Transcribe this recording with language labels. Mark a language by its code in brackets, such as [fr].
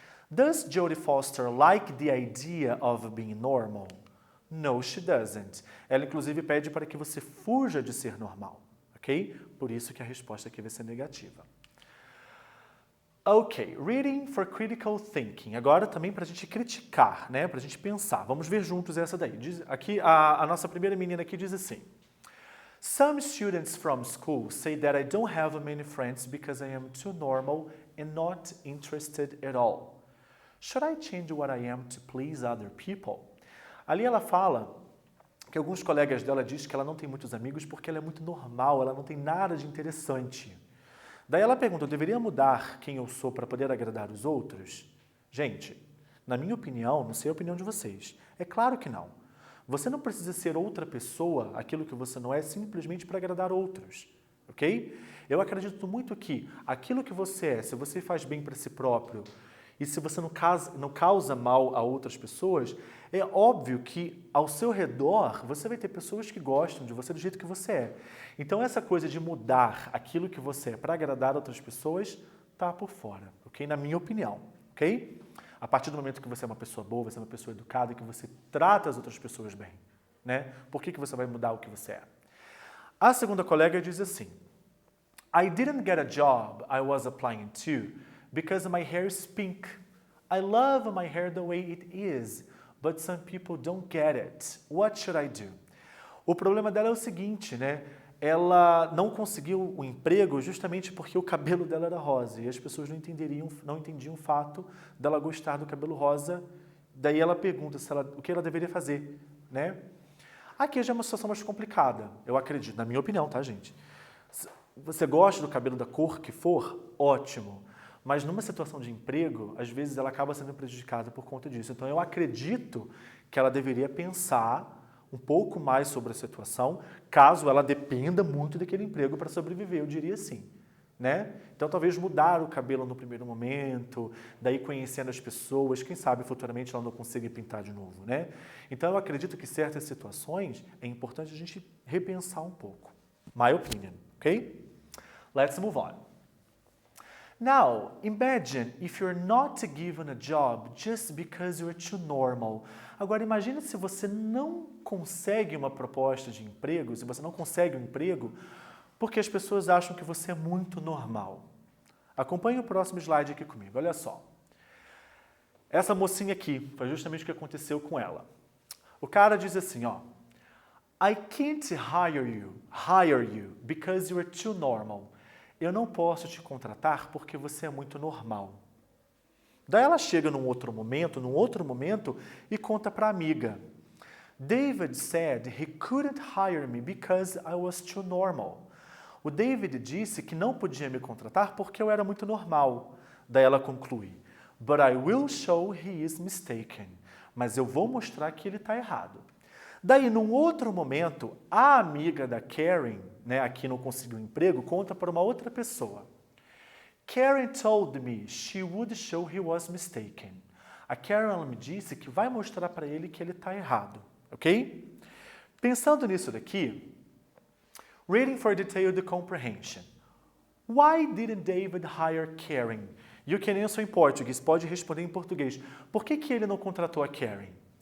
[en] Does Jodie Foster like the idea of being normal? No, she doesn't. [pt] Ela, inclusive, pede para que você fuja de ser normal, ok? Por isso que a resposta aqui vai ser negativa. [en] Ok, reading for critical thinking. [pt] Agora também para a gente criticar, né? Para a gente pensar. Vamos ver juntos essa daí. Aqui, a nossa primeira menina aqui diz assim. [en] Some students from school say that I don't have many friends because I am too normal and not interested at all. Should I change what I am to please other people? [pt] Ali ela fala que alguns colegas dela dizem que ela não tem muitos amigos porque ela é muito normal, ela não tem nada de interessante. Daí ela pergunta, eu deveria mudar quem eu sou para poder agradar os outros? Gente, na minha opinião, não sei a opinião de vocês, é claro que não. Você não precisa ser outra pessoa, aquilo que você não é, simplesmente para agradar outros, ok? Eu acredito muito que aquilo que você é, se você faz bem para si próprio e se você não causa mal a outras pessoas, é óbvio que ao seu redor você vai ter pessoas que gostam de você do jeito que você é. Então essa coisa de mudar aquilo que você é para agradar outras pessoas está por fora, ok? Na minha opinião, ok? A partir do momento que você é uma pessoa boa, você é uma pessoa educada, que você trata as outras pessoas bem, né? Por que você vai mudar o que você é? A segunda colega diz assim, [en] I didn't get a job I was applying to because my hair is pink. I love my hair the way it is, but some people don't get it. What should I do? [pt] O problema dela é o seguinte, né? Ela não conseguiu o emprego justamente porque o cabelo dela era rosa e as pessoas não entendiam o fato dela gostar do cabelo rosa. Daí ela pergunta o que ela deveria fazer, né? Aqui já é uma situação mais complicada, eu acredito, na minha opinião, tá, gente? Você gosta do cabelo da cor que for? Ótimo. Mas numa situação de emprego, às vezes ela acaba sendo prejudicada por conta disso. Então eu acredito que ela deveria pensar um pouco mais sobre a situação, caso ela dependa muito daquele emprego para sobreviver, eu diria sim, né? Então talvez mudar o cabelo no primeiro momento, daí conhecendo as pessoas, quem sabe futuramente ela não consiga pintar de novo, né? Então eu acredito que certas situações é importante a gente repensar um pouco. [en] My opinion, ok? Let's move on. Now, imagine if you're not given a job just because you're too normal. [pt] Agora, imagine se você não consegue uma proposta de emprego, se você não consegue um emprego, porque as pessoas acham que você é muito normal. Acompanhe o próximo slide aqui comigo, olha só. Essa mocinha aqui, foi justamente o que aconteceu com ela. O cara diz assim, ó, [en] I can't hire you because you're too normal. [pt] Eu não posso te contratar porque você é muito normal. Daí ela chega num outro momento e conta para a amiga. [en] David said he couldn't hire me because I was too normal. [pt] O David disse que não podia me contratar porque eu era muito normal. Daí ela conclui. [en] But I will show he is mistaken. [pt] Mas eu vou mostrar que ele está errado. Daí, num outro momento, a amiga da Karen, né, a que não conseguiu emprego, conta para uma outra pessoa. [en] Karen told me she would show he was mistaken. [pt] A Karen ela me disse que vai mostrar para ele que ele está errado, ok? Pensando nisso daqui, [en] reading for detailed comprehension. Why didn't David hire Karen? You can answer [pt] em português, pode responder em português. Por que ele não contratou a Karen?